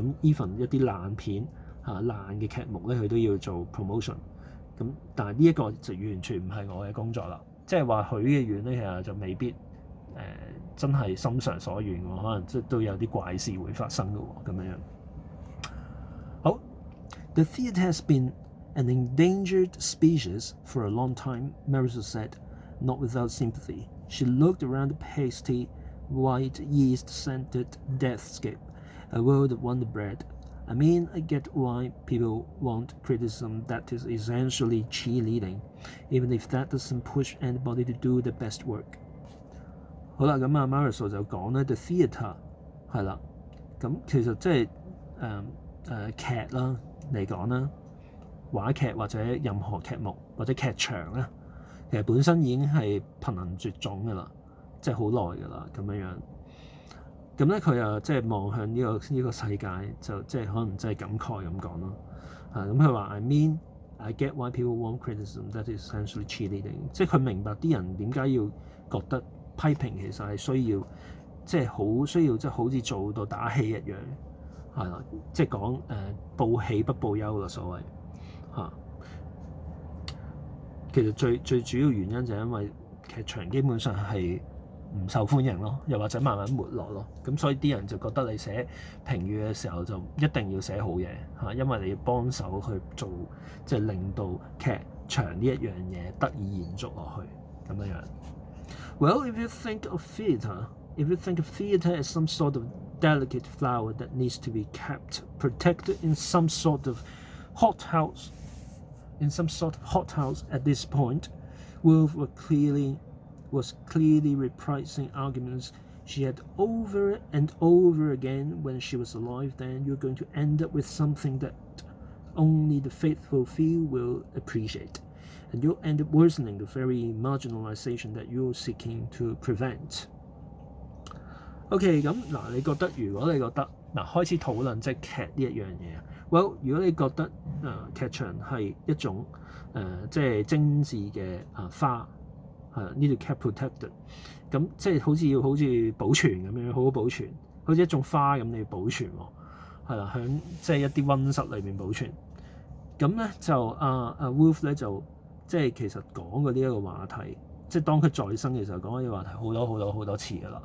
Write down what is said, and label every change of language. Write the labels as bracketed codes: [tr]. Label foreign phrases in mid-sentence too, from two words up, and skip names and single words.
[yue] 咁 even 一啲爛片。爛嘅劇目咧，佢都要做 promotion。咁但係呢一個就完全唔係我嘅工作啦。即係話許嘅願咧，其實就未必真係心常所願喎，可能即係都有啲怪事會發生嘅喎，咁樣。 [en] 好 ，The theatre has been an endangered species for a long time, Marisol said, not without sympathy. She looked around the pasty, white, yeast-scented deathscape, a world of wonder bread.I mean, I get why people want criticism that is essentially cheerleading, even if that doesn't push anybody to do the best work. [yue] 好啦，咁Marisol 就講咧 ， [en] the theatre [yue] 係啦，咁其實即係劇啦嚟講啦，話劇或者任何劇目或者劇場咧，其實本身已經係瀕臨絕種㗎啦，即係好耐㗎啦，咁樣。咁咧佢又即係望向呢個世界，就即係可能真係感慨咁講咯。咁佢話 [en] I mean I get why people want criticism that is essentially cheerleading， [yue] 即係佢明白啲人點解要覺得批評其實係需要，即係好需要即係好似做到打氣一樣，係啦，即係講報喜不報憂啦，所謂嚇。其實最主要原因就係因為劇場基本上係唔受歡迎咯，又或者慢慢沒落咯，咁所以啲人就覺得你寫評語嘅時候就一定要寫好嘢嚇，因為你要幫手去做，即係令到劇場呢一樣嘢得以延續落去咁樣樣。 [en] Well, if you think of theatre as some sort of delicate flower that needs to be kept protected in some sort of hothouse at this point, Wolff was clearly reprising arguments she had over and over again when she was alive. Then you're going to end up with something that only the faithful few will appreciate. and you'll end up worsening the very marginalization that you're seeking to prevent. [yue] OK， 咁嗱，如果你覺得開始討論即係劇呢一樣嘢 ，Well， 如果你覺得劇場係一種即係精緻嘅花，係啦，呢度 [en] kept protected， [yue] 咁即係好似保存咁樣，好好保存，好似一種花咁你要保存喎，係啦，喺即係一啲溫室裏面保存。咁咧就Wolf 咧就即係其實講過呢一個話題，即係當佢在生嘅時候講過呢個話題好多次㗎啦。